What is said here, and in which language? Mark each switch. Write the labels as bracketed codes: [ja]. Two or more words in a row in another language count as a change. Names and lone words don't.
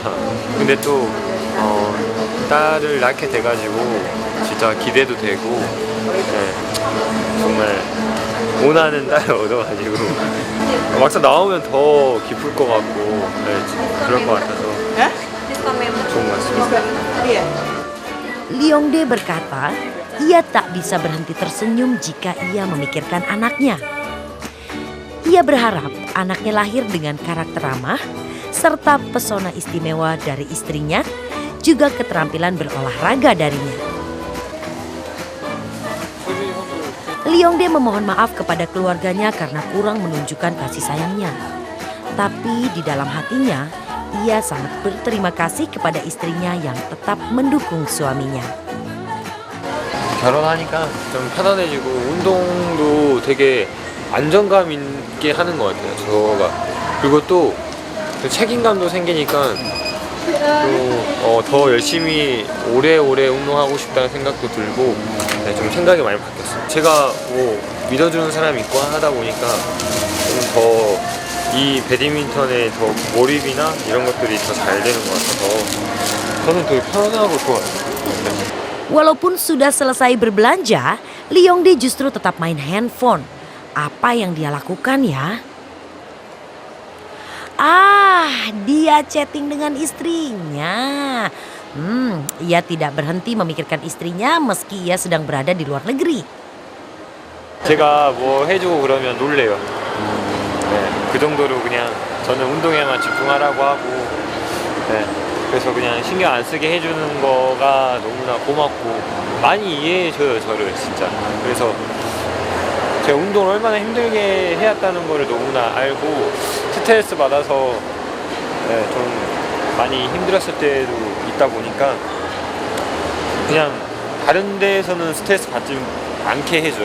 [ko] 근데 또 딸을 낳게 돼가지고 진짜 기대도 되고, 네, 정말 원하는 딸을 얻어가지고 막상 나오면 더 기쁠 것 같고, 네, 그럴 것 같아서 좋은 것 같습니다. [id] Lee Yongdae berkata, ia tak bisa berhenti tersenyum jika ia memikirkan anaknya. Ia berharap anaknya lahir dengan karakter ramah, serta pesona istimewa dari istrinya, juga keterampilan berolahraga darinya. Lee Yongdae memohon maaf kepada keluarganya karena kurang menunjukkan kasih sayangnya. Tapi di dalam hatinya, ia sangat berterima kasih kepada istrinya yang tetap mendukung suaminya. [ko] 결혼하니까 좀 편안해지고 운동도 되게 안정감 있게 하는 것 같아요, 저가. 그리고 또 책임감도 생기니까 또 더 열심히 오래오래 운동하고 싶다는 생각도 들고, 네, 좀 생각이 많이 바뀌었어요. 제가 뭐 믿어주는 사람이 있고 하다 보니까 좀 더 이 배드민턴에 더 몰입이나 이런 것들이 더 잘 되는 것 같아서 저는 되게 편안하고 좋아요. 네. [id] Walaupun sudah selesai berbelanja, Lee Yongdae justru tetap main handphone. Apa yang dia lakukan ya? Dia chatting dengan istrinya. Ia tidak berhenti memikirkan istrinya meski ia sedang berada di luar negeri. [ko] 제가 뭐 해주고 그러면 놀래요. 네, 그 정도로 그냥 저는 운동에만 집중하라고 하고, 네, 그래서 그냥 신경 안 쓰게 해주는 거가 너무나 고맙고 많이 이해해줘요, 저를 진짜. 그래서 제가 운동을 얼마나 힘들게 해왔다는 거를 너무나 알고 스트레스 받아서 좀 많이 힘들었을 때도 있다 보니까 그냥 다른 데에서는 스트레스 받지 않게 해줘요.